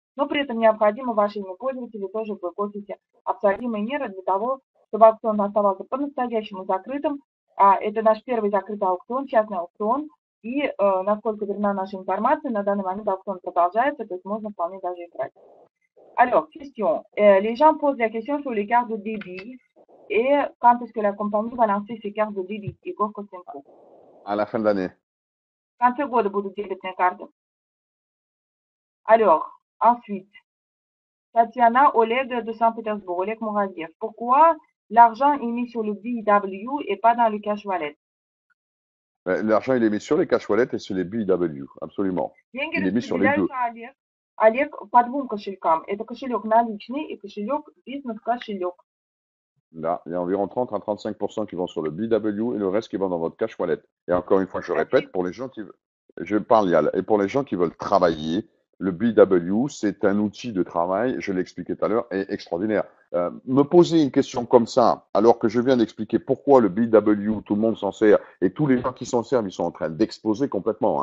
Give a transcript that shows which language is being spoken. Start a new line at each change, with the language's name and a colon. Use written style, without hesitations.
Russian: Но при этом необходимо ваше имя пользователя тоже в бэк-офисе абсолютные меры для того, чтобы аукцион оставался по-настоящему закрытым. Это наш первый закрытый аукцион, частный аукцион. И, насколько верна наша информация, на данный момент аукцион продолжается, то есть можно вполне даже играть.
French: Alors, question. Les gens posent la question sur les cartes de débit. Et quand est-ce que la compagnie va lancer ses cartes de débit? Igor Kostenko. À la fin de l'année.
Russian: В конце года будут дебетные карты.
French: Alors, ensuite, Tatiana Oleg de Saint-Pétersbourg, Oleg Muraziev. Pourquoi l'argent est mis sur le BW et pas dans le cash wallet? L'argent, il est mis sur les cash wallets et sur les BW, absolument.
Russian: Деньги
French: Il est mis sur les deux.
Russian: распределяются, Олег, по двум кошелькам. Это кошелек наличный и кошелек бизнес-кошелек.
French: Là, il y a environ 30 à 35% qui vont sur le BW et le reste qui vont dans votre cash wallet. Et encore une fois, je répète, pour les gens qui je parle Yal, et pour les gens qui veulent travailler, le BW, c'est un outil de travail, je l'ai expliqué tout à l'heure, est extraordinaire. Me poser une question comme ça, alors que je viens d'expliquer pourquoi le BW, tout le monde s'en sert, et tous les gens qui s'en servent, ils sont en train d'exploser complètement.